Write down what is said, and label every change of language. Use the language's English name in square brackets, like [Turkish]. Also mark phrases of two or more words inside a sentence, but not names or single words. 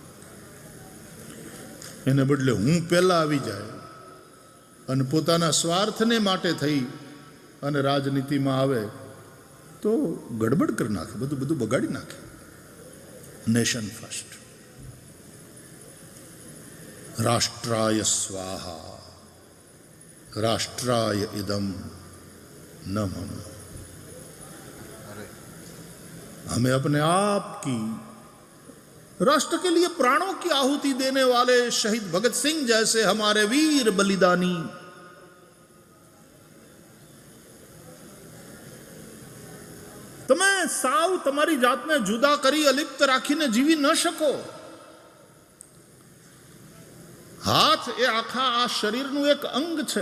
[Gujarati] એને બદલે હું પહેલા આવી જાય અને પોતાના સ્વાર્થને માટે થઈ અને રાજનીતિમાં આવે તો ગડબડ કરી નાખે, બધું બગાડી નાખે. [English] nation first. [Sanskrit] राष्ट्राय स्वाहा, राष्ट्राय इदम न मम. [Hindi] हमें अपने आप की, राष्ट्र के लिए प्राणों की आहुति देने वाले शहीद भगत सिंह जैसे हमारे वीर बलिदानी, [Gujarati] તમે સાવ તમારી જાતને જુદા કરી અલિપ્ત રાખીને જીવી ન શકો. હાથ એ આખા આ શરીરનું એક અંગ છે.